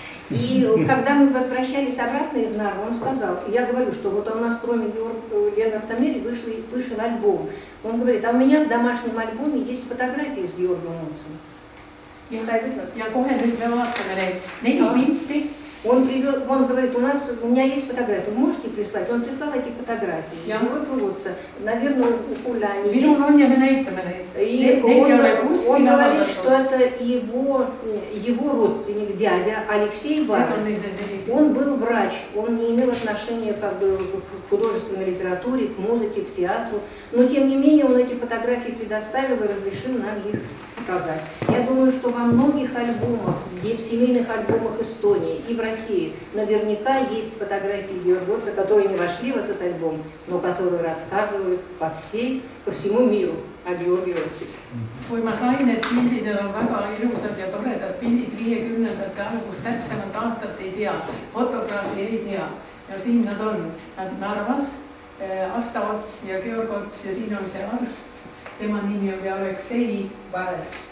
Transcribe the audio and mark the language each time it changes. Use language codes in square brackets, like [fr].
[ru] И когда мы возвращались обратно из Нарвы, он сказал, я говорю, что вот у нас кроме Ленарта Мери вышел альбом. Он говорит, а у меня в домашнем альбоме есть фотографии с Георгом Отцем. [et] Ja kohe nüüd me vaatame neid 4 pilti. [ru] Он говорит, у меня есть фотографии, можете прислать? Он прислал эти фотографии. Наверное, у Уляни есть. И он говорит, что это его родственник, дядя Алексей Варес. Он был врач, он не имел отношения к художественной литературе, к музыке, к театру. Но тем не менее он эти фотографии предоставил и разрешил нам их показать. Я думаю, что во многих альбомах, в семейных альбомах Эстонии и в России наверняка есть фотографии Георга Отца, которые не вошли в этот альбом, но которые raskaasuvad по всему миру о Георги Otsi. [et] Kui ma sain, et pildid on väga ilusad ja toredad pildid 50ndate algust, täpsemalt aastat ei tea, fotograafi ei tea. Ja siin nad on, nad Narvas, Asta Ots ja Georg Ots ja siin on see arst, tema nimi oli Aleksei Vares.